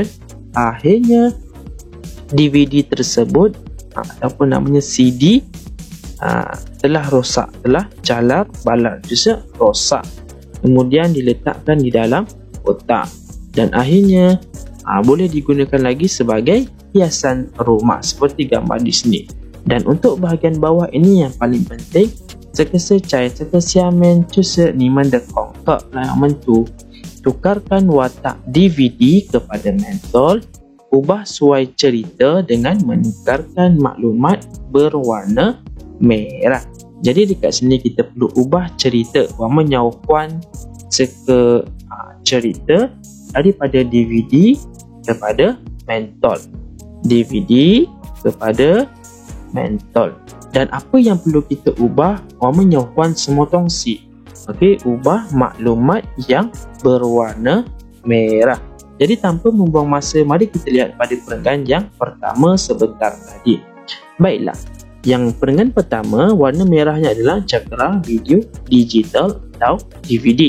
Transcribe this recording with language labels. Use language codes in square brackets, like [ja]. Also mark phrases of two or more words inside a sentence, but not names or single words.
[ms] Akhirnya DVD tersebut ataupun namanya CD telah rosak, telah calar-balar, juga rosak. Kemudian diletakkan di dalam kotak. Dan akhirnya boleh digunakan lagi sebagai hiasan rumah seperti gambar di sini. Dan untuk bahagian bawah ini yang paling penting, [zh] 这个是在这个下面就是你们的功课，来我们读 [ms] tukarkan watak DVD kepada mentol, ubah suai cerita dengan menukarkan maklumat berwarna merah. Jadi dekat sini kita perlu ubah cerita, [zh] 我们要换这个 [ms] cerita daripada DVD kepada mentol. DVD kepada mentol. Dan apa yang perlu kita ubah? [zh] 我们要换什么东西? [ms] Okey, ubah maklumat yang berwarna merah. Jadi tanpa membuang masa, mari kita lihat pada perenggan yang pertama sebentar tadi. Baiklah, yang perenggan pertama, warna merahnya adalah cakera video digital atau DVD.